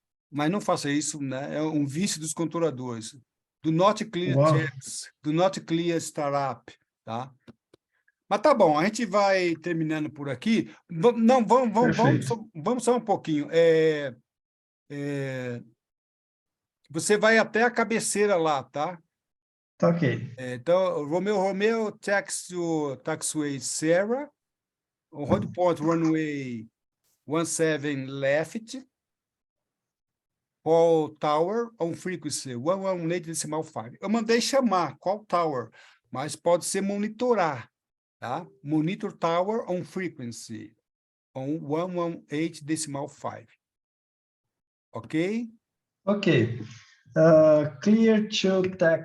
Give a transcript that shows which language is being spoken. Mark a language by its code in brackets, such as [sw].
[pt] Mas não faça isso, né? É um vício dos controladores. [en] Do not clear tax, do not clear startup, [pt] tá? Mas tá bom, a gente vai terminando por aqui. Não, vamos só um pouquinho. Você vai até a cabeceira lá, tá? Tá ok. [en] Então, Romeu, taxiway Sarah, road point runway 17 left, Call Tower on frequency 118.5. [pt] Eu mandei chamar Call Tower, mas pode ser monitorar, tá? [en] Monitor Tower on frequency on 118.5. Ok? Ok. Clear to taxi.